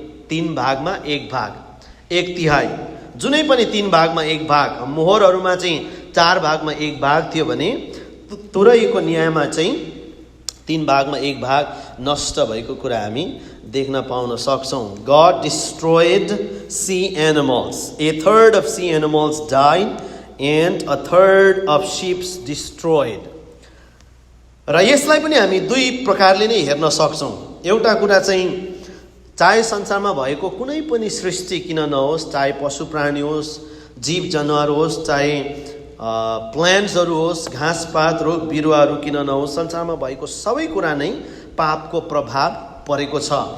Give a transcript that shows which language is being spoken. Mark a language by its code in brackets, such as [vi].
[ne] 3 भागमा 1 भाग, 1/3, जुनै पनि 3 भागमा 1 भाग। मोहरहरूमा चाहिँ 4 भागमा 1 भाग थियो भने तुरैको न्यायमा चाहिँ 3 भागमा 1 भाग नष्ट भएको कुरा हामी देख्न पाउन सक्छौँ। [en] God destroyed sea animals. 1/3 of sea animals died and 1/3 of ships destroyed. [ne] र यसलाई पनि हामी 2 प्रकारले नै हेर्न सक्छौँ। एउटा कुरा चाहिँ चाहे संसारमा भएको कुनै पनि सृष्टि किन नहोस्, चाहे पशु प्राणी होस्, जीव जनावर होस्, चाहे प्लान्ट्सहरू होस्, घाँसपात रुख बिरुवाहरू किन नहोस्, संसारमा भएको सबै कुरा नै पापको प्रभाव परेको छ।